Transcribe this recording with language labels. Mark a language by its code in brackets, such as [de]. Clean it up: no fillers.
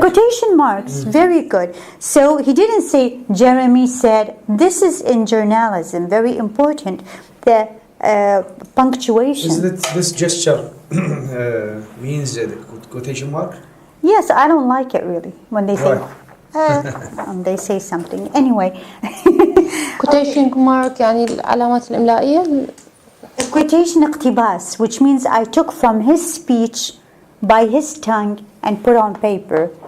[en] quotation marks, very good. So he didn't say, Jeremy said, this is in journalism, very important, the punctuation. Is that this gesture means the quotation mark? Yes, I don't like it really when they say, Why? they say something. Anyway, [ar] quotation mark يعني العلامات الإملائية. [en] quotation اقتباس, which means I took from his speech by his tongue and put on paper.